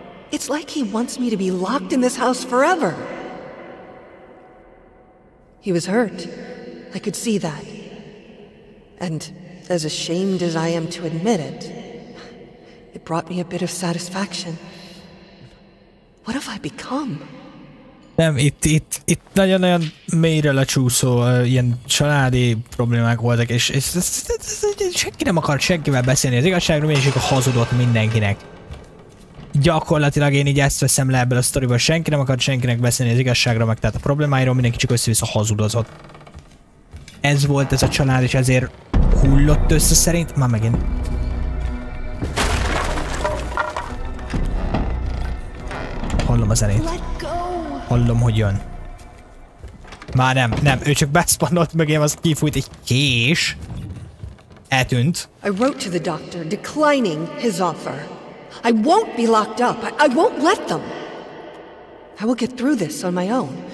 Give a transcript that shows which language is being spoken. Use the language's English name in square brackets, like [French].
[English] It's like he wants me to be locked in this house forever. He was hurt. I could see that. And as ashamed as I am to admit it, it brought me a bit of satisfaction. What have I become? [Hungarian] Nem, itt nagyon-nagyon mélyre lecsúszó ilyen családi problémák voltak, és senki nem akart senkivel beszélni az igazságról, és akkor hazudott mindenkinek. Gyakorlatilag én így ezt veszem le ebből a sztoriból, senki nem akart senkinek beszélni az igazságról, meg tehát a problémáiról, mindenki csak össze-vissza hazudozott. Ez volt ez a család, és ezért hullott össze szerint. Már megint. Hallom a zenét. Hallom, hogy jön. Már nem, ő csak beszpannolt mögém, az kifújt egy kés. Eltűnt. [English] I wrote to the doctor declining his offer. I won't be locked up. I won't let them. I will get through this on my own.